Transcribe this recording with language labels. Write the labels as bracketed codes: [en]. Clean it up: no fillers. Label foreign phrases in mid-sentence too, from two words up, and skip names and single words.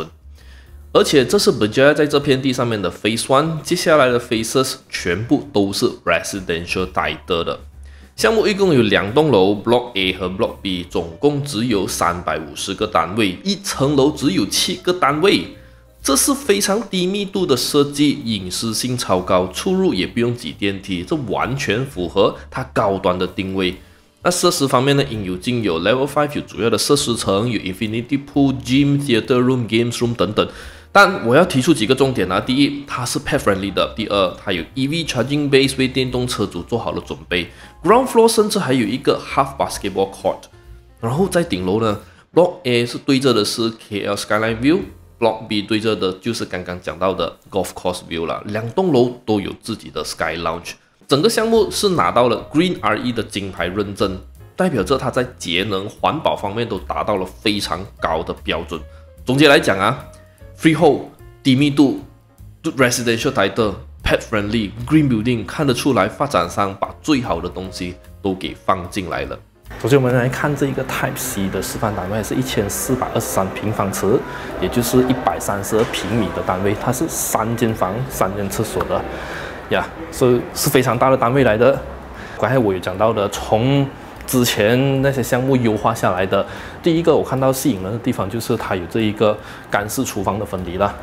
[zh] 而且這是 Berjaya 在這片地上面的 Phase 1， 接下來的 Phases 全部都是 [en] Residential title [zh] 的。項目一共有2棟樓 ，Block A 和 Block B， 總共只有350個單位，1層樓只有7個單位，這是非常低密度的設計，隱私性超高，出入也不用擠電梯，這完全符合它高端的定位。那設施方面呢，應有盡有 ，Level 5有主要的設施層，有 [en] Infinity Pool、 [zh] Gym、 [en] Theater Room、 Games Room [zh] 等等。但我要提出幾個重點啊，第一，它是 [en] pet friendly [zh] 的；第二，它有 [en] EV charging base [zh] 為電動車主做好了準備。 [en] Ground floor [zh] 甚至還有一個 [en] half basketball court。 [zh] 然後在頂樓呢 ，Block A 是對着的是 KL Skyline View，Block B 對着的就是剛剛講到的 Golf Course View 啦。2棟樓都有自己的 Sky Lounge。整個項目是拿到了 Green RE 的金牌認證，代表着它在節能環保方面都達到了非常高的標準。總結來講啊 ，Freehold 低密度 ， [en] Residential title、Pet Friendly、Green Building， [zh] 看得出來發展商把最好的東西都給放進來了。首先我們來看這一個 Type C 的示範單位，是1423平方尺，也就是132平米的單位，它是3間房、3間廁所的。呀，是非常大的單位來的。剛才我有講到的，從之前那些項目優化下來的，第一個我看到吸引人的地方就是它有這一個乾式廚房的分離啦。